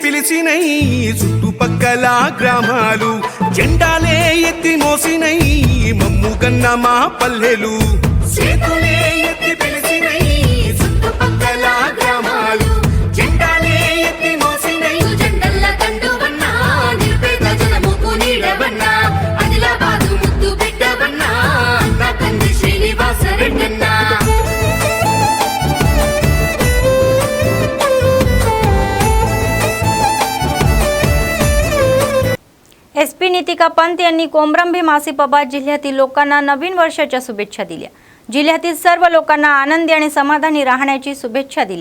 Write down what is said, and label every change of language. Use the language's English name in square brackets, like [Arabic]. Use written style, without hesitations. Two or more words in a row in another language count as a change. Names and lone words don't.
[Telugu] వెలిసినై చుట్టుపక్కల గ్రామాలు జెండాలే ఎత్తి మోసినై మమ్ముగన్న మా పల్లెలు చేతులే ఎత్తి వెలిసినై చుట్టుపక్కల గ్రామాలు జెండాలే ఎత్తి మోసినై జెండల్ల కండువన్నా నిరుపేద జనముకు నీడవన్నా ఆదిలాబాదు ముద్దు బిడ్డవన్నా అన్న తండ్రి శ్రీనివాస రెడ్డన్నా [Marathi] एसपी नितिका पंत यांनी कोमरंभी मासिपाबाद जिल्ह्यातील लोकांना नवीन वर्षाच्या शुभेच्छा दिल्या। जिल्ह्यातील सर्व लोकांना आनंदी आणि समाधानी राहण्याची शुभेच्छा दिल्या।